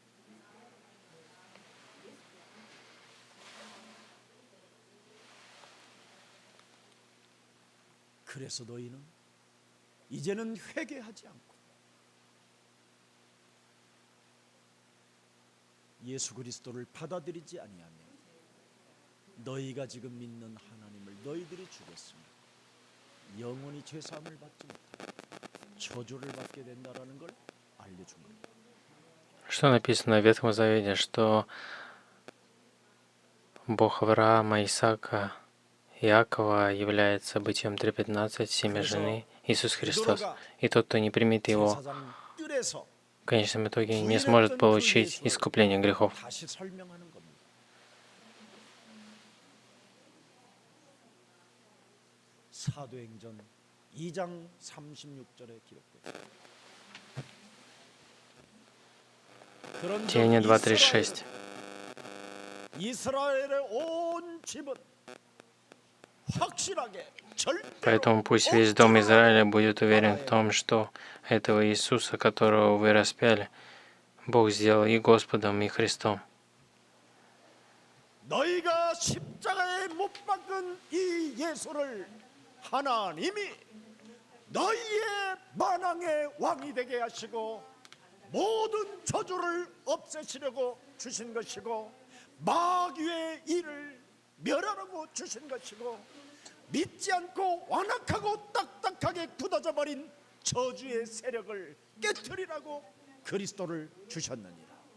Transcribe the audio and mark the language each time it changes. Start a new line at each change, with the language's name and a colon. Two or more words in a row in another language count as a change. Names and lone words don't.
Korean: 그래서 너희는 이제는 회개하지 않고 예수 그리스도를 받아들이지 아니하면 너희가 지금 믿는 하나님을 너희들이 죽였으며 영원히 죄사함을 받지 못하고 저주를 받게 된다라는 걸 알려준 겁니다.
Russian: Что написано в Ветхом Завете, что Бог Авраама, Исаака, Иакова является Бытием 3:15, семя жены, Иисус Христос. И тот, кто не примет Его,
Korean: 제사장 뜰에서
Russian: в конечном итоге не сможет получить искупление грехов.
Korean: 다시 설명하는 겁니다. 사도행전 2장 36절에 기록됩니다.
Russian: Деяния 2:36.
Korean: 이스라엘의 온 집은 확실하게
Russian: Поэтому пусть весь дом Израиля будет уверен в том, что этого Иисуса, которого вы распяли, Бог сделал и Господом, и Христом.
Korean: 너희가 십자가에 못 박은 이 예수를 하나님이 너희의 만왕의 왕이 되게 하시고 모든 저주를 없애시려고 주신 것이고 마귀의 일을 멸하라고 주신 것이고 믿지 않고 완악하고 딱딱하게 굳어져 버린 저주의 세력을 깨뜨리라고 그리스도를 주셨느니라.